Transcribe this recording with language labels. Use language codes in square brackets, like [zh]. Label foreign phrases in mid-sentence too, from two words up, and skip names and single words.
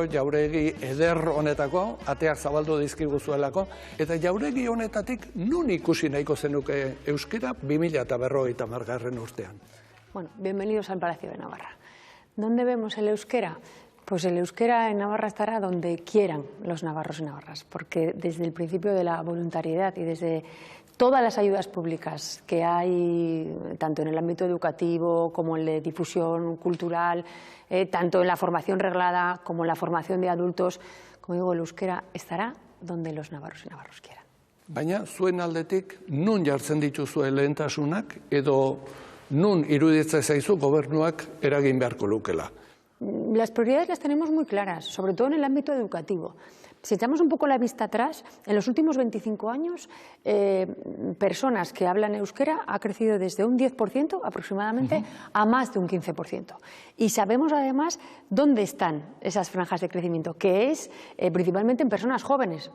[eu] jauregi eder honetako, ateak zabaldu dizkiguzuelako, eta jauregi honetatik nun ikusi nahiko zenuke euskera 2050 urtean? [es] Bueno, bienvenidos al Palacio de Navarra. ¿Dónde vemos el euskera? Pues el euskera en Navarra estará donde quieran los navarros y navarras, porque desde el principio de la voluntariedad y desde todas las ayudas públicas que hay, tanto en el ámbito educativo como en la difusión cultural, tanto en la formación reglada como en la formación de adultos, como digo, el euskera estará donde los navarros y navarros quieran. [eu] Baina, zuen aldetik, nun jartzen dituzue lehentasunak edo nun iruditzen zaizu gobernuak eragin beharko lukela? [es] Las prioridades las tenemos muy claras, sobre todo en el ámbito educativo. Si echamos un poco la vista atrás, en los últimos 25 años, personas que hablan euskera ha crecido desde un 10% aproximadamente a más de un 15%. Y sabemos además dónde están esas franjas de crecimiento, que es principalmente en personas jóvenes.